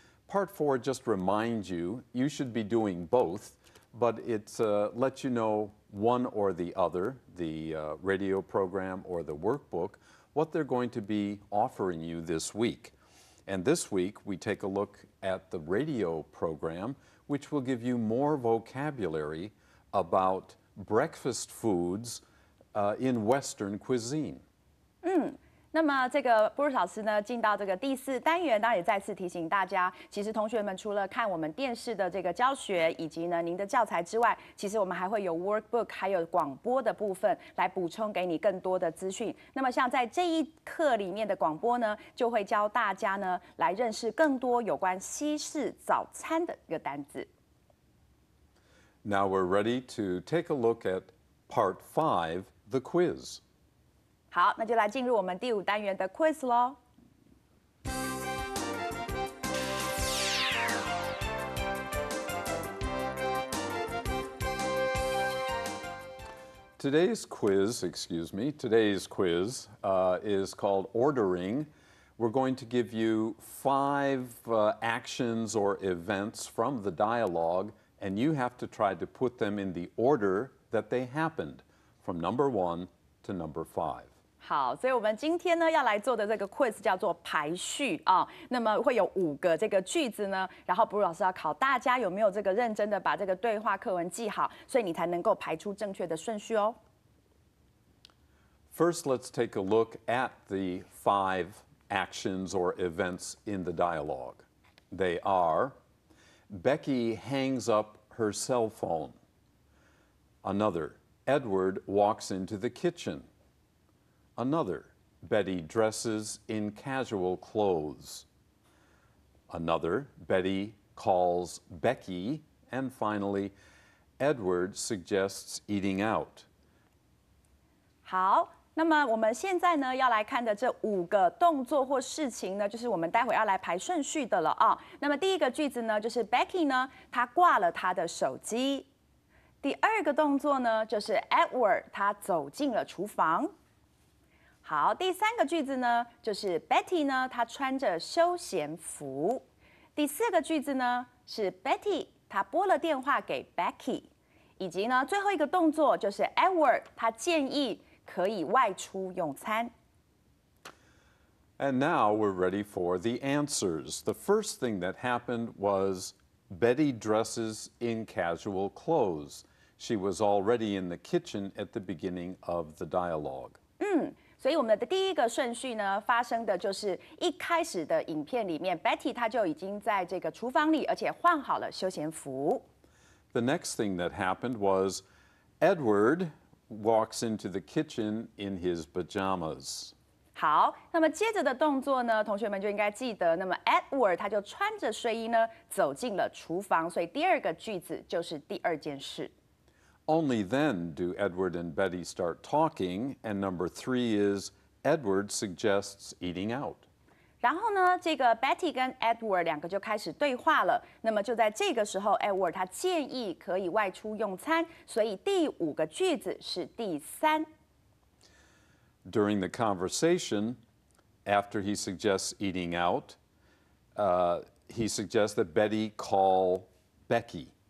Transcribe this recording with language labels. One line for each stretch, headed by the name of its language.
English: Part 4 just reminds you, you should be doing both, but it lets you know one or the other, the radio program or the workbook, what they're going to be offering you this week. And this week, we take a look at the radio program, which will give you more vocabulary about breakfast foods in Western cuisine.
Chinese: 那么这个 Bruce 老师呢，进到这个第4单元，当然也再次提醒大家，其实同学们除了看我们电视的这个教学，以及呢您的教材之外，其实我们还会有 workbook， 还有广播的部分来补充给你更多的资讯。那么像在这一课里面的广播呢，就会教大家呢来认识更多有关西式早餐的一个单字。
English: Now we're ready to take a look at part 5, the quiz.
Chinese: 好，那就来进入我们第5单元的 quiz 咯。
English: Today's quiz is called Ordering. We're going to give you 5 actions or events from the dialogue, and you have to try to put them in the order that they happened, from number 1 to number 5.
Chinese: 好，所以我们今天呢要来做的这个 quiz 叫做排序啊。那么会有5个这个句子呢，然后 Bru 老师要考大家有没有这个认真的把这个对话课文记好，所以你才能够排出正确的顺序哦。
English: First, let's take a look at the 5 actions or events in the dialogue. They are: Becky hangs up her cell phone. Another, Edward walks into the kitchen. Another, Betty dresses in casual clothes. Another, Betty calls Becky. And finally, Edward suggests eating out.
Chinese: 好，那么我们现在呢要来看的这5个动作或事情呢，就是我们待会要来排顺序的了啊。那么第一个句子呢，就是 Becky 呢，她挂了她的手机。第2个动作呢，就是 Edward 他走进了厨房。好，第3个句子呢，就是 Betty 呢，她穿着休闲服。第4个句子呢，是 Betty 她拨了电话给 Becky， 以及呢，最后一个动作就是 Edward 他建议可以外出用餐。
English: And now we're ready for the answers. The first thing that happened was Betty dresses in casual clothes. She was already in the kitchen at the beginning of the dialogue.
Chinese: 所以我们的第一个顺序呢，发生的就是一开始的影片里面 ，Betty 她就已经在这个厨房里，而且换好了休闲服。
English: The next thing that happened was Edward walks into the kitchen in his pajamas.
Chinese: 好，那么接着的动作呢，同学们就应该记得，那么 Edward 他就穿着睡衣呢走进了厨房，所以第2个句子就是第2件事。
English: Only then do Edward and Betty start talking, and number 3 is Edward suggests eating out.
Chinese: 然后呢，这个 Betty 跟 Edward 2个就开始对话了。那么就在这个时候 ，Edward 他建议可以外出用餐，所以第5个句子是第3。
English: During the conversation, after he suggests eating out, he suggests that Betty call Becky.